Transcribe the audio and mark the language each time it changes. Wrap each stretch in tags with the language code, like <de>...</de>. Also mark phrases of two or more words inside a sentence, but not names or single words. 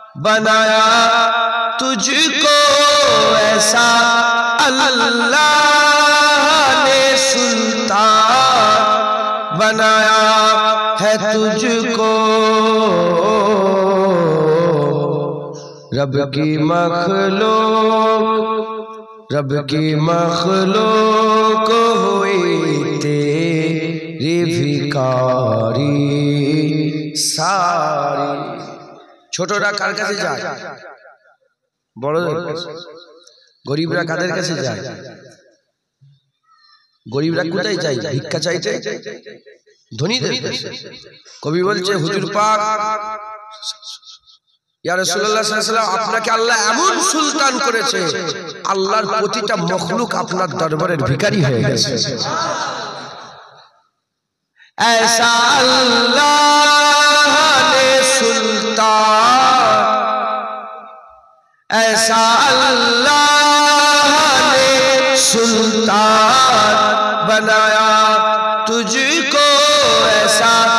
<ur>بنایا تجھ کو ایسا اللہ نے سلطان بنایا ہے تجھ کو رب کی مخلوق ہوئی تیری بھکاری</ur> <bn>ساری ছোটরা কার কাছে যায় বড়দের কাছে গরিবরা কাদের কাছে যায় গরিবরা কোথায় যায় ভিক্ষা চাইতে ধনীদের কাছে কবি বলছে হুজুর পাক ইয়া রাসূলুল্লাহ সাল্লাল্লাহু আলাইহি ওয়াসাল্লাম আপনাকে আল্লাহ এমন সুলতান করেছে আল্লাহর প্রতিটা মখলুক আপনার দরবারের ভিখারি হয়ে গেছে</bn> <ur>ایسا اللہ نے سلطان ایسا اللہ نے سلطان بنایا تجھ کو ایسا</ur>